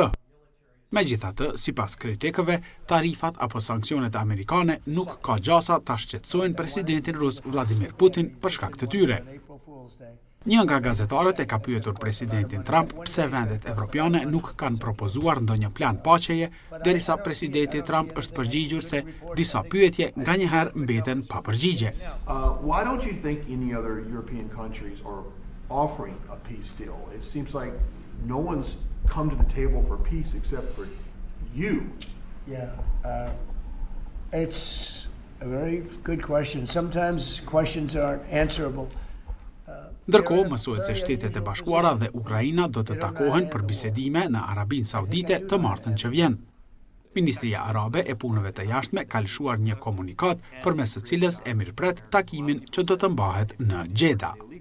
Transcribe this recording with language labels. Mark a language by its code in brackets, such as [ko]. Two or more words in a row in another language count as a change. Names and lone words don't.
[sq] Megjithatë, sipas kritikëve, tarifat apo sanksionet amerikane nuk ka gjasa ta shqetësojnë presidentin rus Vladimir Putin për shkak të tyre. Një nga gazetarët e ka pyetur presidentin Trump pse vendet evropiane nuk kanë propozuar ndonjë plan paqeje, derisa presidenti Trump është përgjigjur se disa pyetje nganjëherë mbeten pa përgjigje. [en] Why don't you think any other European countries are offering a peace deal? It seems like no one's come to the table for peace except for you. Yeah, it's a very good question. Sometimes questions aren't answerable. [sq] Ndërkohë, mësohet se Shtetet e Bashkuara dhe Ukraina do të takohen për bisedime në Arabinë Saudite të martën që vjen. Ministria Arabe e Punëve të Jashtme ka lëshuar një komunikat përmes së cilës e mirëpret takimin që do të mbahet në Gjeda.